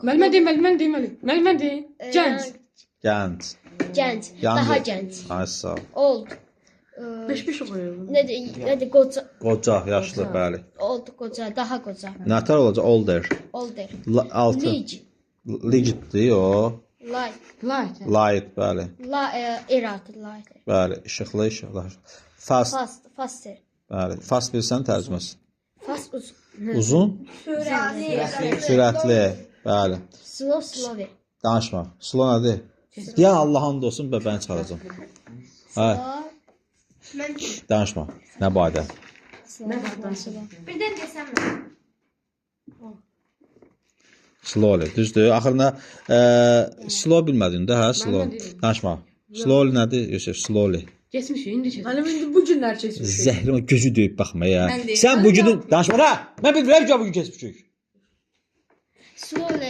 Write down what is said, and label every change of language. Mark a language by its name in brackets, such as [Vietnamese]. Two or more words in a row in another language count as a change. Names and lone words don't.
[Azerbaijani] Məndən deyil. Məndən deyil. Gənc. Gənc. Gənc. Young. Daha gənc. Ay, sağ ol. Old. 5-5 oxuyuram. Nədir? Qoca. Qoca, yaşlı, bəli. Old, qoca, daha qoca. Nətər olacaq? Older. Older. 6. Lic. Ligiddir o. Light. Light. Light, bəli. Erat, light. Bəli, işıqlı, işıqlı. Fast, Faster. bəli. Fast bilsən tərcüməsi. Fast, uzun. Uzun, sürətli, bəli. [English] Slow, slow. [Azerbaijani] Danışma. Slow nədir? Deyən Allah'ın olsun, bəbəni çıxaracam. Hə, danışma. Nə bayda? Slow. [Turkish] Birden desem mi? [Azerbaijani] Slowly, düzdür. Axırına slow bilmədin də, hə, slow. Danışma. Slowly nədir? Yusuf, slowly. Keçmiş, indi keçmiş. Mənim indi bu günlər keçmiş. Zəhrimə gözü döyüb baxma ya. Mən deyim. Sən bu günü danışma da. Mən bilmirəm ki, bugün keçmişik. Slow.